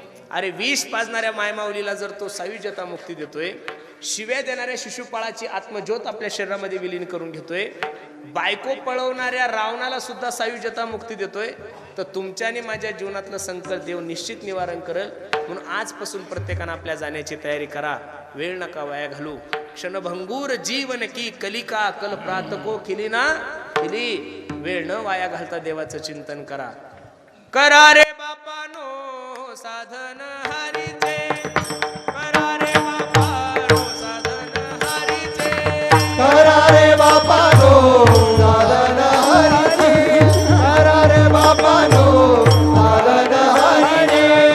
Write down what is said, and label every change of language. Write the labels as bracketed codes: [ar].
[mr] अरे विष पाजणाऱ्या मायमाऊलीला जर तो सायुज्यता मुक्ती देतोय, शिव्या देणाऱ्या शिशुपाळाची आत्मज्योत आपल्या शरीरामध्ये विलीन करून घेतोय, बायको पळवणाऱ्या रावणाला सुद्धा सायुज्यता मुक्ती देतोय, तर तुमच्या आणि माझ्या जीवनातलं संकट देव निश्चित निवारण करेल. म्हणून आजपासून प्रत्येकानं आपल्या जाण्याची तयारी करा. वेळ नका वाया घालू. [hi] क्षणभंगूर जीवन की कलिका कल प्रातको खिली ना खिली. [mr] वेळ न वाया घालता देवाचं चिंतन करा. करा रे बापानो साधन हरीचे, करा रे बापानो साधन हरीचे, करा रे बापानो साधन हरीचे, करा रे बापानो साधन हरीचे,